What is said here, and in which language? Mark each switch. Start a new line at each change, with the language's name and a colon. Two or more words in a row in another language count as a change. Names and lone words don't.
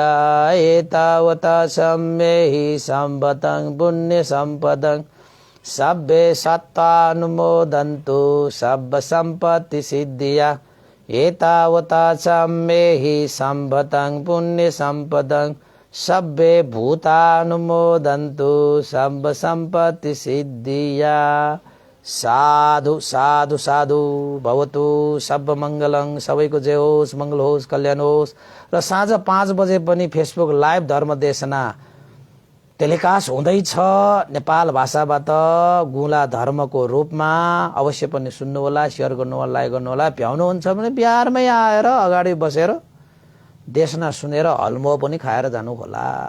Pali: एतावता सम्मेहि सम्भतं पुण्यसम्पदं सब्बे सत्तानुमोदन्तु सम्भ सम्पत्ति सिद्धिया। एतावता सम्मेहि सम्भतं पुण्यसम्पदं सब्बे भूतानुमोदन्तु सम्भ सम्पत्ति सिद्धिया। साधु साधु साधु। भवतु सब मङ्गलङ।
Nepali: सबैको जय होस्, मङ्गल होस्, कल्याण होस्। र साँझ 5 बजे पनि फेसबुक लाइभ धर्मदेशना टेलिकास्ट हुँदैछ नेपाल भाषाबाट गुला धर्मको रूपमा। अवश्य पनि सुन्नुहोला, सेयर गर्नुहोला, लाइक गर्नुहोला। भ्याउनुहुन्छ भने बिहारमै आएर अगाडि बसेर देशना सुनेर हलमो पनि खाएर जानु होला।